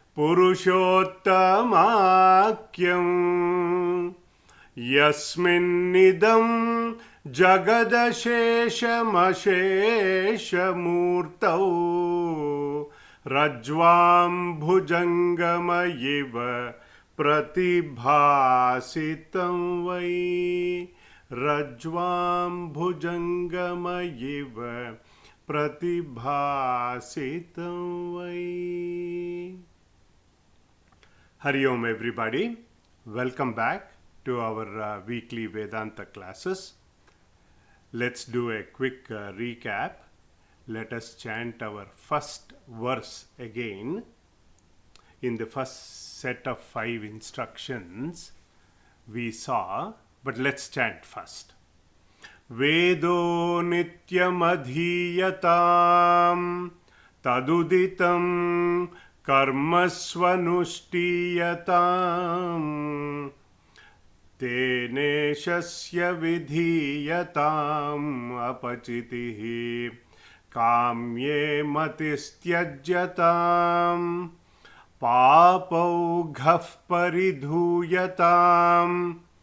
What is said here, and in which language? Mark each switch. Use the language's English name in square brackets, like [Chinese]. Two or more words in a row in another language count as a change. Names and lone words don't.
[Sanskrit] पुरुषोत्तमाख्यं यस्मिन्निदं जगदशेषमशेषमूर्तौ रज्ज्वां भुजङ्गमयीव प्रतिभासितं वै रज्ज्वां भुजङ्गमयीव प्रतिभासितं वै. हरि ॐ [English] everybody. Welcome back to our weekly Vedanta classes. Let's do a quick recap. Let us chant our first verse again. In the first set of 5 instructions we saw, but let's chant first. [Sanskrit] वेदो नित्यम् अधीयतां तदुदितं कर्मस्वनुष्ठीयतां तेनेशस्य विधीयताम् अपचितिः काम्ये मतिस्त्यज्यतां पापौघः परिधूयताम्